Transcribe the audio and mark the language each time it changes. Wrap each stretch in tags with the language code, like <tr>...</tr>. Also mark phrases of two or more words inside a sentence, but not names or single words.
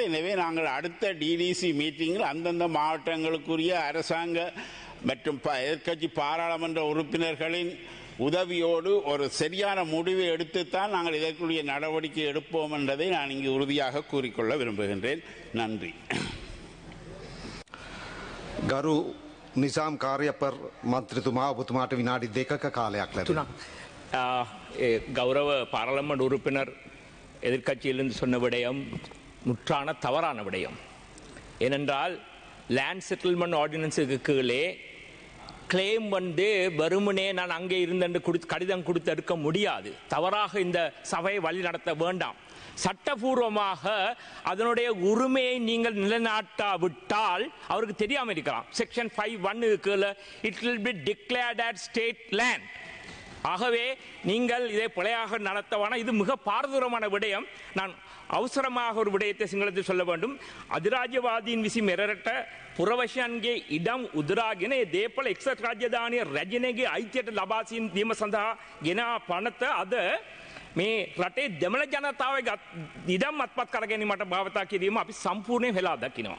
<ta>எனவே நாங்கள் அடுத்த</ta> <en>DDC meetingில்</en> <ta>அந்தந்த மாவட்டங்களுக்குரிய அரசாங்க மற்றும் எதிர்க்கட்சி பாராளுமன்ற உறுப்பினர்களின் உதவியோடு ஒரு சரியான முடிவை எடுத்துத்தான் நாங்கள் இதற்குரிய நடவடிக்கை எடுப்போம் என்பதை நான் இங்கு உறுதியாக கூறிக்கொள்ள விரும்புகின்றேன். நன்றி.</ta> <si>ගරු නිසාම් කාර්යපර් මන්ත්‍රතුමා ඔබතුමාට විනාඩි 2ක කාලයක් ලැබුණා.</si> <ta>கௌரவ பாராளுமன்ற உறுப்பினர் எதிர்க்கட்சியிலிருந்து சொன்ன விடயம் முற்றான தவறான விடயம். ஏனென்றால் லேண்ட் செட்டில்மெண்ட் ஆர்டினன்ஸுக்கு கீழே கிளைம் வெறுமனே நான் அங்கே இருந்து கடிதம் கொடுத்து எடுக்க முடியாது. தவறாக இந்த சபையை வழி நடத்த வேண்டாம். சட்டபூர்வமாக அதனுடைய உரிமையை நீங்கள் நிலைநாட்டாவிட்டால் அவருக்கு தெரியாமல் இருக்கலாம்.</ta> <en>செக்ஷன் 5(1) கீழே it will be declared as state land.</en> <ta>ஆகவே நீங்கள் இதை பிழையாக நடத்தவான இது மிக பாரதூரமான விடயம். நான் அவசரமாக ஒரு விடயத்தை සිංහලத்தில் சொல்ல வேண்டும்.</ta> <si>අධිරාජ්‍යවාදීන් විසින් මෙරට පුරවැසියන්ගේ ඉඩම් උදුරාගෙන ඒ දේපල එක්සත් රාජධානිය රැජිනගේ අයිතියට ලබා දීම සඳහා ගෙන පනත අද මේ රටේ දෙමළ ජනතාවගේ ඉඩම් අත්පත් කර ගැනීමට භාවිතා කිරීම අපි සම්පූර්ණයෙන් වෙලා දකිනවා.</si>